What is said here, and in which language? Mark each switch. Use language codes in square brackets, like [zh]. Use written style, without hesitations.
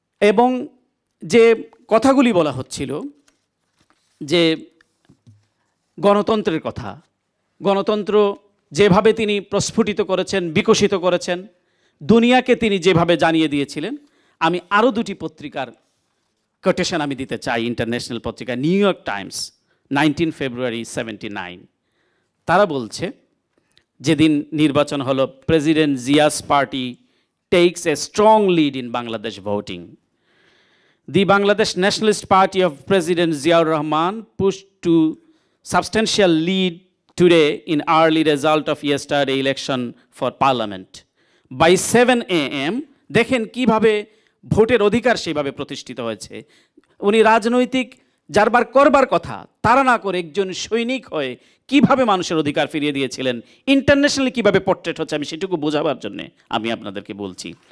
[bn] এবং যে কথাগুলি বলা হচ্ছিল যে গণতন্ত্রের কথা, গণতন্ত্র যেভাবে তিনি প্রস্ফুটিত করেছেন, বিকশিত করেছেন, দুনিয়াকে তিনি যেভাবে জানিয়ে দিয়েছিলেন, আমি আরও দুটি পত্রিকার কোটেশন আমি দিতে চাই। ইন্টারন্যাশনাল পত্রিকা নিউ ইয়র্ক টাইমস 19 ফেব্রুয়ারি 79, তারা বলছে যেদিন নির্বাচন হলো, [en] President Zia's party takes a strong lead in Bangladesh voting. The Bangladesh Nationalist Party of President Ziaur Rahman pushed to substantial lead today in early result of yesterday election for parliament. By 7 AM, [bn] দেখেন কিভাবে ভোটের অধিকার সেভাবে প্রতিষ্ঠিত হয়েছে। উনি রাজনৈতিক যারবার করবার কথা তারা না করে একজন সৈনিক হয়ে কিভাবে মানুষের অধিকার ফিরিয়ে দিয়েছিলেন, ইন্টারন্যাশনালি কিভাবে পোর্ট্রেট হচ্ছে, আমি সেটুকু বোঝাবার জন্য আমি আপনাদেরকে বলছি।